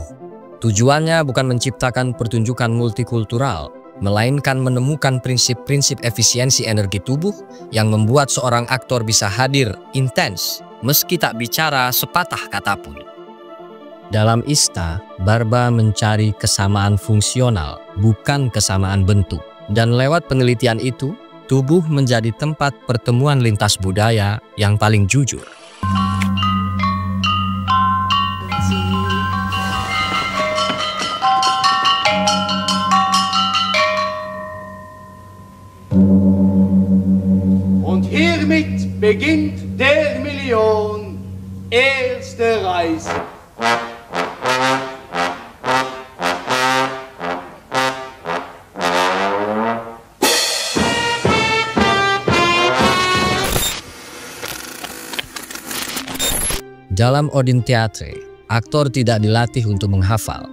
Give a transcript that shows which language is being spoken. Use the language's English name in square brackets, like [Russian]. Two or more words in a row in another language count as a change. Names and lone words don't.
[Indonesian] Tujuannya bukan menciptakan pertunjukan multikultural, melainkan menemukan prinsip-prinsip efisiensi energi tubuh yang membuat seorang aktor bisa hadir intens, meski tak bicara sepatah kata pun. Dalam ISTA, Barba mencari kesamaan fungsional, bukan kesamaan bentuk. Dan lewat penelitian itu, tubuh menjadi tempat pertemuan lintas budaya yang paling jujur. [German] Und hiermit beginnt der Million erste Reise. [Indonesian] Dalam Odin Theatre, aktor tidak dilatih untuk menghafal.